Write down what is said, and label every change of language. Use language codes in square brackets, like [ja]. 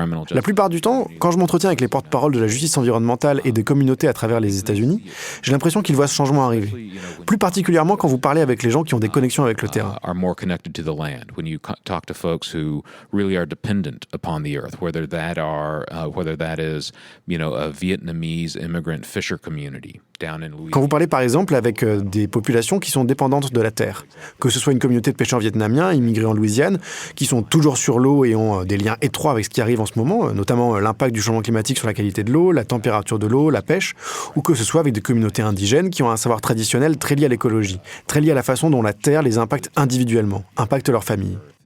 [fr] La plupart du temps, quand je m'entretiens avec les porte-paroles de la justice environnementale et des communautés à travers les États-Unis, j'ai l'impression qu'ils voient ce changement arriver. Plus particulièrement quand vous parlez avec les gens qui ont des connexions avec le terrain. [en] Are more connected to the land. When you talk to folks who really are dependent upon the earth, whether that is, a Vietnamese immigrant fisher community down in Louisiana. [fr] Quand vous parlez par exemple avec des populations qui sont dépendantes de la terre, que ce soit une communauté de pêcheurs vietnamiens immigrés en Louisiane, qui sont toujours sur l'eau et ont des liens étroits avec ce qui arrive en ce moment, notamment l'impact du changement climatique sur la qualité de l'eau, la température de l'eau, la pêche, ou que ce soit avec des communautés indigènes qui ont un savoir traditionnel très lié à l'écologie, très lié à la façon dont la terre les impacte individuellement, impacte leur famille.